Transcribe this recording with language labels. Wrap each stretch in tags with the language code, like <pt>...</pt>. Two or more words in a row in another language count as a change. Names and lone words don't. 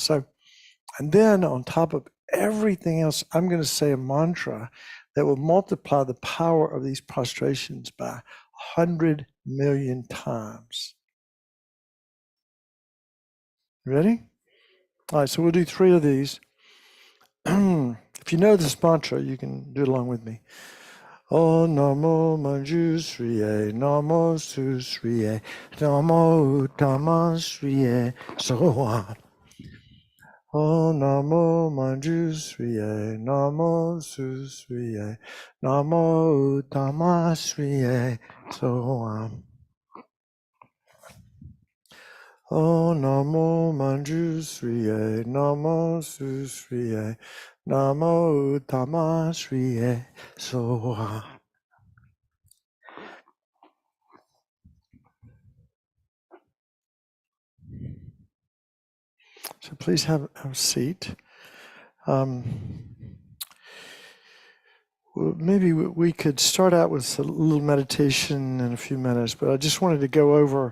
<en>So, and then on top of everything else, I'm going to say a mantra that will multiply the power of these prostrations by 100 million times. Ready? All right, so we'll do 3 of these. If you know this mantra, you can do it along with me.</en> <sa>Oh Namo Manjushriye, Namo Susriye, Namo Tamasriye, Soha. Oh Namo Manjushriye, Namo Susriye, Namo Tamasriye, Soha. Oh Namo Manjushriye, Namo Susriye, Namo Tamasriye, Soha.</sa> <en>So please have a seat. Well, maybe we could start out with a little meditation in a few minutes, but I just wanted to go over.</en>